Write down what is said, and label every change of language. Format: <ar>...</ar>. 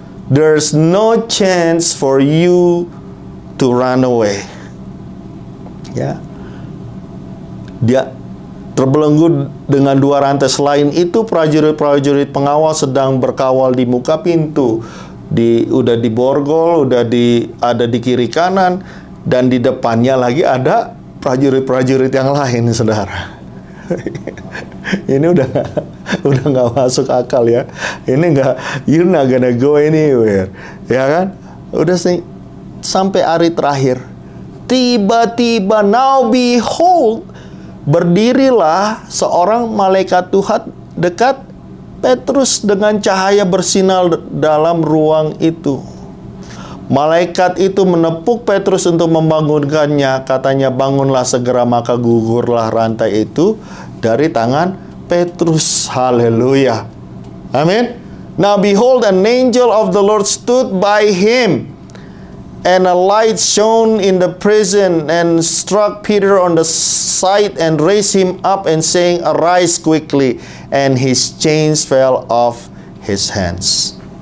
<en>There's no chance for you to run away. Ya.</en> <id>Dia terbelenggu dengan dua rantai. Selain itu, prajurit-prajurit pengawal sedang berkawal di muka pintu. Udah diborgol, ada di kiri kanan, dan di depannya lagi ada prajurit-prajurit yang lain, saudara. Ini udah nggak masuk akal ya. Ini nggak,</id> <en>you're not gonna go anywhere,</en> <id>ya kan? Udah sampai hari terakhir. Tiba-tiba,</id> <en>now behold,</en> <id>berdirilah seorang malaikat Tuhan dekat Petrus dengan cahaya bersinar dalam ruang itu. Malaikat itu menepuk Petrus untuk membangunkannya. Katanya, bangunlah segera, maka gugurlah rantai itu dari tangan Petrus. Haleluya. Amin.</id> <en>Now behold, an angel of the Lord stood by him, and a light shone in the prison, and struck Peter on the side, and raised him up, and saying, arise quickly. And his chains fell off his hands.</en>